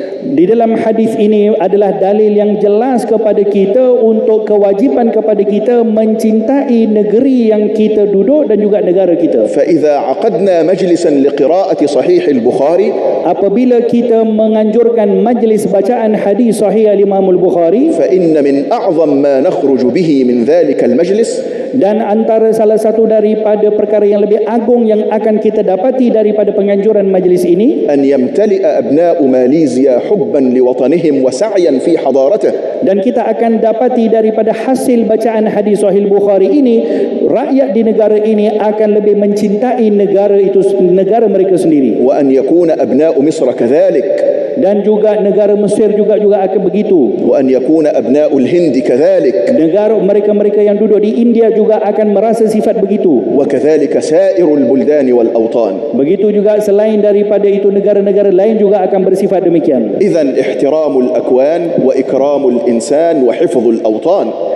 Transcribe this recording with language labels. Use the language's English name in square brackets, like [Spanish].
[Malay] Di dalam hadis ini adalah dalil yang jelas kepada kita untuk kewajipan kepada kita mencintai negeri yang kita duduk dan juga negara kita. [Arabic] فإذا عقدنا مجلسا لقراءة صحيح البخاري [Malay] Apabila kita menganjurkan majlis bacaan hadis sahih Al-Imam Al-Bukhari, [Arabic] فإن من أعظم ما نخرج به من ذلك المجلس [Malay] dan antara salah satu daripada perkara yang lebih agung yang akan kita dapati daripada penganjuran majlis ini, [Arabic] أن يمتلئ أبناء ماليزيا حبا لوطنهم وسعيا في حضارته. [Malay] dan kita akan dapati daripada hasil bacaan hadis Sahih Bukhari ini, rakyat di negara ini akan lebih mencintai negara itu, negara mereka sendiri. [Arabic] وأن يكون أبناء مصر كذلك. [Malay] Dan juga negara Mesir juga akan begitu. [Arabic] وأن يكون أبناء الهند كذلك. [Malay] Negara mereka yang duduk di India juga akan merasa sifat begitu. [Arabic] وكذلك سائر البلدان والأوطان. [Malay] Begitu juga selain daripada itu negara-negara lain juga akan bersifat demikian. [Arabic] إذن احترام الأكوان وإكرام الإنسان وحفظ الأوطان.